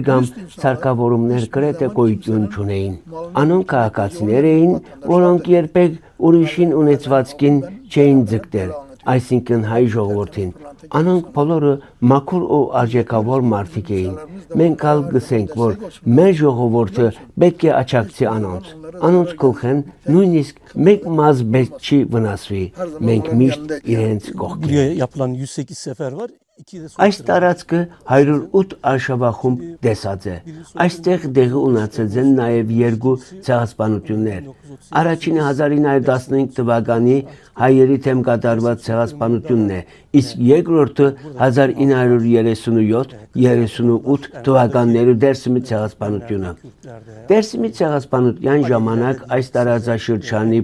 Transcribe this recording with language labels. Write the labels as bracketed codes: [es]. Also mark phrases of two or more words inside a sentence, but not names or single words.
[hy] կամ սարքավորումներ գրեթե գոյություն չունեին։ Անոնք քաղաքացիներ էին, որոնք երբեք ուրիշին ունեցվածքին չէին ձգտել, այսինքն հայ ժողովրդին։ Անոնք բոլորը մաքուր ու արժեքավոր մարդիկ էին։ Մենք ալ գսենք, որ մեր ժողովուրդը պետք է աջակցի անոնց։ Անոնց գլխեն նույնիսկ մեկ մազ պետք չի վնասվի։ Մենք միշտ իրենց կողքին։ [tr] Yapılan 108 sefer var. [hy] Այս տարածքը 108 արշավախումբ տեսած է։ Այստեղ դեղի ունեցած են նաև երկու ցեղասպանություններ։ Առաջինը 1915 թվականի հայերի թեմ կատարված ցեղասպանությունն է, իսկ երկրորդը 1937-38 թվականների Դերսիմի ցեղասպանությունը։ Դերսիմի ցեղասպանության ժամանակ այս տարածաշրջանի